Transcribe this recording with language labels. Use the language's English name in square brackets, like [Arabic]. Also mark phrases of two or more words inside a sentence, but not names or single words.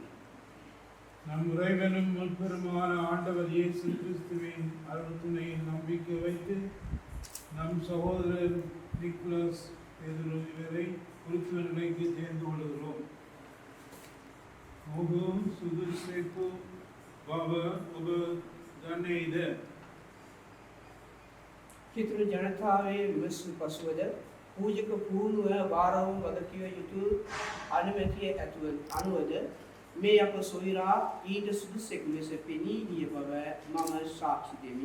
[Tamil] நம் இறைவனும் முற்பெருமான ஆண்டவர் இயேசு கிறிஸ்துவின் அருள் துணையில் நம்பிக்கை வைத்து நம் சகோதரர் நிக்கோலஸ் இவரை குறித்த நிலைக்கு சேர்ந்து கொள்கிறோம். [Sinhala] ඔබ සුදුසෙකු බව ඔබ දන්නේද? කිතුරු ජනතාවේ විමසු පසුවද පූජක පූර්ණව වාරවම වගකිව යුතු අනුමැතිය අනුවද මේ අප සොයුරා ඊට සුදුසෙකු ලෙස පෙනී ගිය බව මම සාක්ෂි දෙමි.